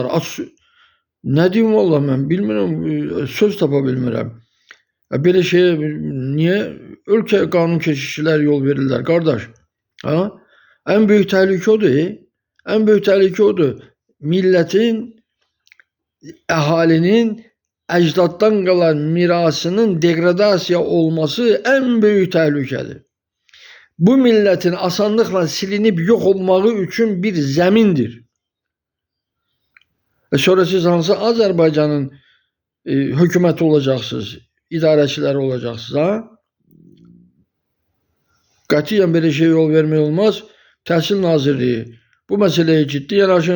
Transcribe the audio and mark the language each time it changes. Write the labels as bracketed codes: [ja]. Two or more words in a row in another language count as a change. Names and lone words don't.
[az] Nə deyim valla mən bilmirəm, söz tapa bilmirəm. Belə şeye niyə ölkə qanun keşikçilər yol verirlər qardaş? [tr] En büyük [az] təhlükə odur. [tr] En büyük [az] təhlükə odur. Milletin, əhalinin əcdaddan qalan mirasının degradasiya olması [tr] en büyük [az] təhlükədir. [tr] Bu milletin asanlıkla silinip yok olmağı üçün bir zemindir. [az] Sonra siz hansı Azərbaycanın hökuməti olacaqsınız, idarəçiləri olacaqsınız, ha? Qətiyyən belə şey yol vermək olmaz. Təhsil Nazirliyi bu məsələyə ciddi yanaşın.